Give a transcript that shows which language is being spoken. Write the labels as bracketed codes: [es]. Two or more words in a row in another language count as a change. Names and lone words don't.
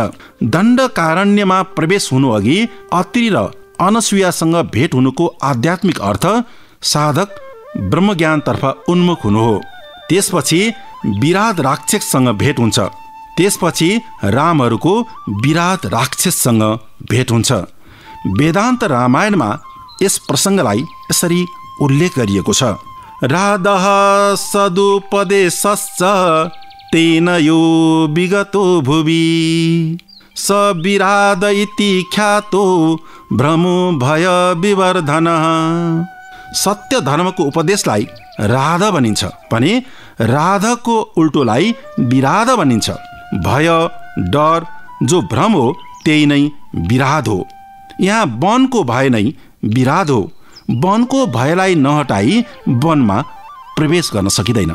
[ne] दण्डकारण्यमा प्रवेश हुनु अघि अत्रि र अनसुयासँग भेट हुनुको आध्यात्मिक अर्थ साधक ब्रह्मज्ञानतर्फ उन्मुख हुनु हो। त्यसपछि विराट राक्षससँग भेट हुन्छ। त्यसपछि रामहरूको विराट राक्षससँग भेट हुन्छ। वेदान्त रामायणमा यस प्रसङ्गलाई यसरी उल्लेख गरिएको छ। [sa] राधः सदुपदेशश्च तेन यो विगतो भुवि स विराद इति ख्यातो भ्रमो भय विवर्धनः। [ne] सत्य धर्मको उपदेशलाई राधा भनिन्छ भने राधाको उल्टोलाई विराध भनिन्छ। भय डर जो भ्रम हो त्यही नै विराध हो। यहाँ वनको भय नै विराध हो। वनको भयलाई नहटाई वनमा प्रवेश गर्न सकिँदैन।